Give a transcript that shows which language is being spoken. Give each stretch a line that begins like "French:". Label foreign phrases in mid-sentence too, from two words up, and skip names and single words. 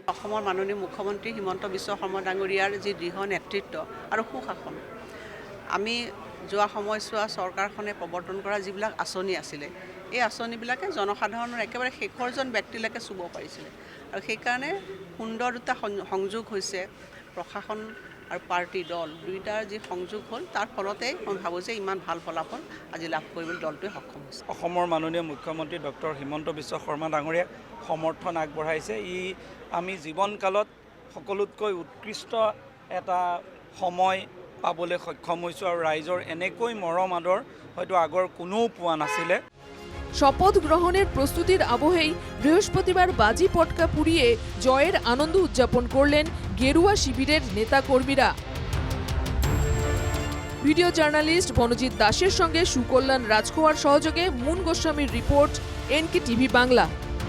Assamese: অসমৰ মাননীয় মুখ্যমন্ত্ৰী হিমন্ত বিশ্ব শৰ্মা ডাঙৰীয়াৰ যি দৃঢ় নেতৃত্ব আৰু সুশাসন, আমি যোৱা সময়ছোৱা চৰকাৰখনে প্ৰৱৰ্তন কৰা যিবিলাক আঁচনি আছিলে, এই আঁচনিবিলাকে জনসাধাৰণৰ একেবাৰে শেষৰজন ব্যক্তিলৈকে চুব পাৰিছিলে আৰু সেইকাৰণে সুন্দৰ দুটা সংযোগ হৈছে প্ৰশাসন আৰু পাৰ্টি দল দুয়োটাৰ যি সংযোগ হ'ল, তাৰ ফলতেই মই ভাবোঁ যে ইমান ভাল ফলাফল আজি লাভ কৰিবলৈ দলটোৱে সক্ষম হৈছে। অসমৰ মাননীয় মুখ্যমন্ত্ৰী ডক্টৰ হিমন্ত বিশ্ব শৰ্মা ডাঙৰীয়াক সমৰ্থন আগবঢ়াইছে। আমি জীৱনকালত সকলোতকৈ উৎকৃষ্ট এটা সময় পাবলৈ সক্ষম হৈছোঁ আৰু ৰাইজৰ এনেকৈ মৰম আদৰ হয়তো আগৰ কোনেও পোৱা নাছিলে।
Bangla: শপথ গ্রহণের প্রস্তুতির আবহেই বৃহস্পতিবার বাজি পটকা পুড়িয়ে জয়ের আনন্দ উদযাপন করলেন গেরুয়া শিবিরের নেতাকর্মীরা। ভিডিও জার্নালিস্ট বনজিৎ দাসের সঙ্গে সুকল্যাণ রাজখোয়ার সহযোগে মুন গোস্বামীর রিপোর্ট, NK TV বাংলা।